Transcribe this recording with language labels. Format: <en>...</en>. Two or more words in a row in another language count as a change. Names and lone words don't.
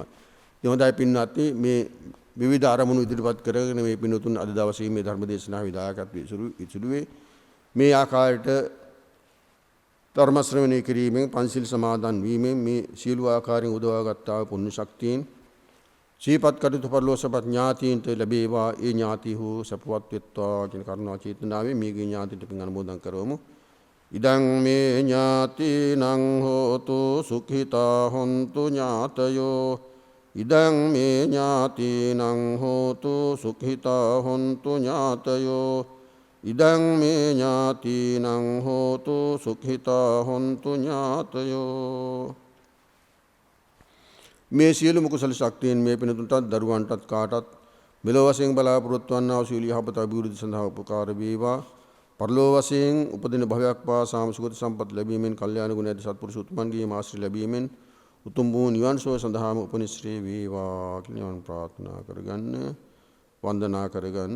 <si>ඒ හොඳයි පින්වත්නි, මේ විවිධ ආරමුණු ඉදිරිපත් කරගෙන මේ පින්වතුන් අද දවසේ මේ ධර්ම දේශනාවේ දායකත්වයේ ඉසුරුවේ මේ ආකාරයට ධර්ම ශ්‍රවණය කිරීමෙන්, පන්සිල් සමාදන් වීමෙන් මේ සියලු ආකාරයෙන් උදවාගත්තා පුණ්‍ය ශක්තියෙන් සීපත් කටයුතු පරලෝසපත් ඥාතීන්ට ලැබේවා. ඒ ඥාතිහු සපවත් වෙත්වා කියන කරුණා චේතනාවෙන් මේගේ ඥාතිට පින් අනුමෝදන් කරවමු.</si> <pi>ඉදං මේ ඥාතිනං හෝතු සුඛිතා හොන්තු ඥාතයෝ ඉදං මේ ඥාතිනං හෝතු සුඛිතා හොන්තු ඥාතයෝ ඉදං මේ ඥාතිනං හෝතු සුඛිතා හොන්තු ඥාතයෝ.</pi> <si>මේ සියලුම කුසල ශක්තියෙන් මේ පිනතුන්ටත් දරුවන්ටත් කාටත් මෙලොව වශයෙන් බලාපොරොත්තු වන්නා වූ සීල යහපත අභිවෘද්ධි සඳහා උපකාර වේවා. පරලොව වශයෙන් උපදින භවයක් පාසාම සුගත සම්පත් ලැබීමෙන් කල්යාණ ගුණ ඇති සත්පුරුෂ උතුමන්ගේ ආශ්‍රය ලැබීමෙන් උතුම් වූ නිවන් සුව සඳහාම උපනිශ්‍රේ වේවා කියලා ප්‍රාර්ථනා කරගන්න, වන්දනා කරගන්න.</si>